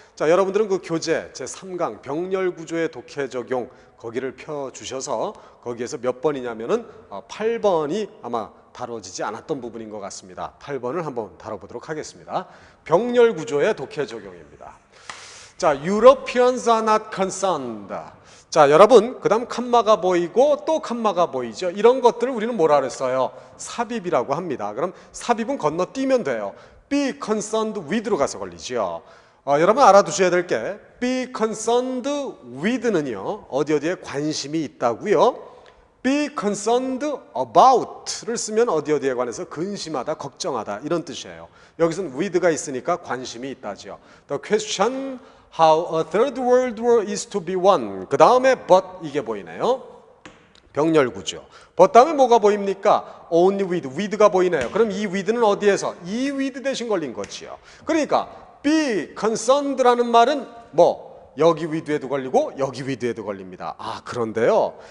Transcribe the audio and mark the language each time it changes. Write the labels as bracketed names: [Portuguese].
[Korean] 자, 여러분들은 그 교재 제3강 병렬 구조의 독해 적용 거기를 펴주셔서 거기에서 몇 번이냐면은 8번이 아마 다뤄지지 않았던 부분인 것 같습니다. 8번을 한번 다뤄보도록 하겠습니다. 병렬 구조의 독해 적용입니다. 자, [English] Europeans are not concerned. [Korean] 자, 여러분, 그 다음 칸마가 보이고 또 칸마가 보이죠. 이런 것들을 우리는 뭐라 그랬어요? 삽입이라고 합니다. 그럼 삽입은 건너뛰면 돼요. [English] be concerned with [Korean] 로 가서 걸리죠. 여러분 알아두셔야 될 게 [English] be concerned with [Korean] 는요 어디에 관심이 있다고요. [English] be concerned about [Korean] 를 쓰면 어디에 관해서 근심하다, 걱정하다 이런 뜻이에요. 여기서는 with가 있으니까 관심이 있다죠. [English] The question How a third world war is to be won. [Korean] 그 다음에 but 이게 보이네요. 병렬 구조. but 다음에 뭐가 보입니까? only with가 보이네요. 그럼 이 with는 어디에서? 이 with 대신 걸린 거지요. 그러니까 be concerned라는 말은 뭐 여기 with에도 걸리고 여기 with에도 걸립니다. 아 그런데요.